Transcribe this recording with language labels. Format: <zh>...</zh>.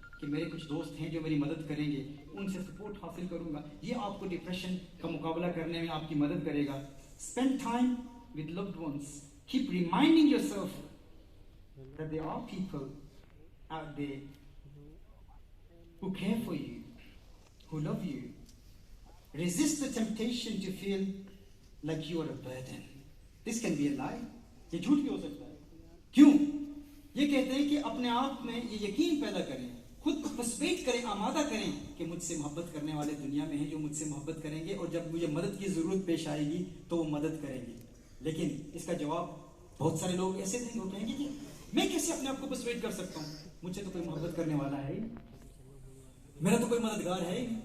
<ur>کہ میرے کچھ دوست ہیں جو میری مدد کریں گے، ان سے سپورٹ حاصل کروں گا، یہ آپ کو ڈپریشن کا مقابلہ کرنے میں آپ کی مدد کرے گا.</ur> <en>Spend time with loved ones. Keep reminding yourself that there are people out there who care for you, who love you. Resist the temptation to feel like you are a burden. This can be a lie.</en> <ur>یہ جھوٹ بھی ہو سکتا ہے. کیوں؟ یہ کہتے ہیں کہ اپنے آپ میں یہ یقین پیدا کریں، خود کو پرسویٹ کریں، آمادہ کریں کہ مجھ سے محبت کرنے والے دنیا میں ہیں جو مجھ سے محبت کریں گے، اور جب مجھے مدد کی ضرورت پیش آئے گی تو وہ مدد کریں گے. لیکن اس کا جواب بہت سارے لوگ ایسے تھے وہ کہیں گے کہ میں کیسے اپنے آپ کو پرسویٹ کر سکتا ہوں، مجھ سے تو کوئی محبت کرنے والا ہے ہی، میرا تو کوئی مددگار ہے ہی.</ur>